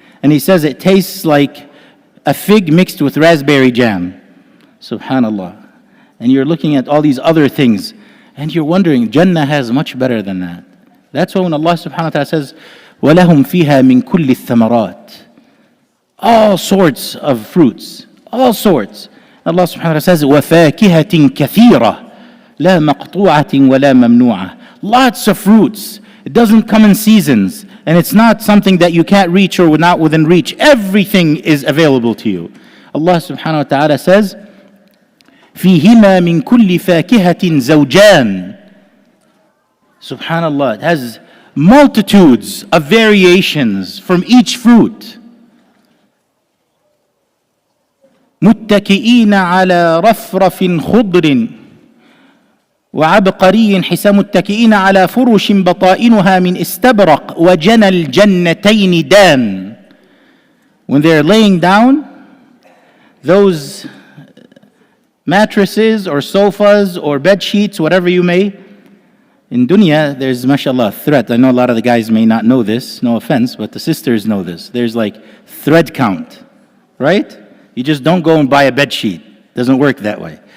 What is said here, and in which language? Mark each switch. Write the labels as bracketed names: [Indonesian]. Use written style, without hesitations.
[English] And he says it tastes like a fig mixed with raspberry jam. Subhanallah. And you're looking at all these other things and you're wondering, Jannah has much better than that. That's why when Allah subhanahu wa ta'ala says, [Arabic] وَلَهُمْ فِيهَا مِن كُلِّ الثَّمَرَاتِ, [English] all sorts of fruits, all sorts. [Arabic] Allah subhanahu wa ta'ala says, وَفَاكِهَةٍ كَثِيرَةٍ لَا مَقْطُوعَةٍ وَلَا مَمْنُوعَةٍ. [English] Lots of fruits. It doesn't come in seasons, and it's not something that you can't reach or not within reach. Everything is available to you. Allah subhanahu wa ta'ala says, [Arabic] فِيهِمَا مِن كُلِّ فَاكِهَةٍ زَوْجَانٍ. [English] Subhanallah, it has multitudes of variations from each fruit. [Arabic] متكئين على رفرف خضر وعبقري حسن متكئين على فرش بطائنها من استبرق وجنى الجنتين دان. [English] When they're laying down, those mattresses or sofas or bed sheets, whatever you may, in dunya, there's, mashallah, thread. I know a lot of the guys may not know this, no offense, but the sisters know this. There's like thread count, right? You just don't go and buy a bed sheet. Doesn't work that way.